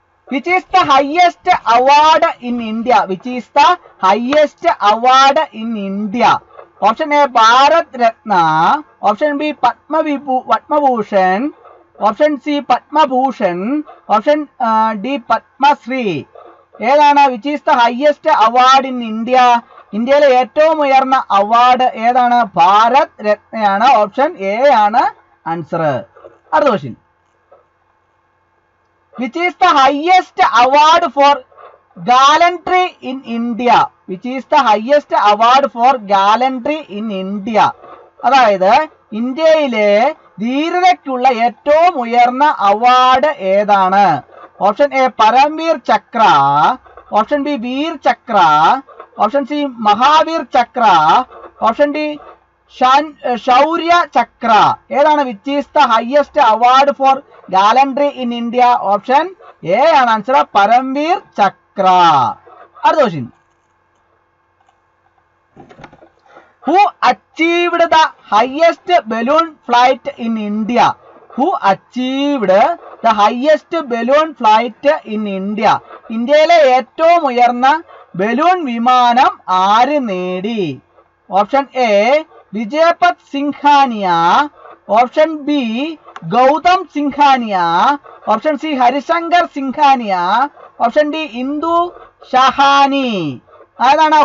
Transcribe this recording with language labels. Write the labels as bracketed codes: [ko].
[en] Which is the highest award in India? Which is the highest award in India? Option A, Bharat Ratna. Option B, Padma Bhushan. Option C, Padma Bhushan. Option D, Padma Shri. [ml] ഏതാണ്? [en] Which is the highest award in India? [ml] ഇന്ത്യയിലെ ഏറ്റവും ഉയർന്ന award ഏതാണ്? Bharat രത്നയാണ്. Option A ആണ് answer. അടുത്ത question. Which is the highest award for gallantry in India? Which is the highest award for gallantry in India? അതായത് ഇന്ത്യയിലെ ധീരതയ്ക്കുള്ള ഏറ്റവും ഉയർന്ന അവാർഡ് ഏതാണ്? Option A, Paramvir Chakra. Option B, Veer Chakra. Option C, Mahavir Chakra. Option D, Shaurya ചക്ര. ഏതാണ്? [en] Which is the highest award for gallantry in India? [ml] Option A ആണ് answer, Paramvir ചക്ര. അടുത്ത question. [en] Who achieved the highest balloon flight in India? Who achieved the highest balloon flight in India? [ml] ഇന്ത്യയിലെ ഏറ്റവും ഉയർന്ന balloon വിമാനം ആര് നേടി? Option A, വിജയപത് Singhania. Option B, Gautam Singhania. Option C, Harishankar Singhania. Option D, Indu Shahani. ഏതാണ്?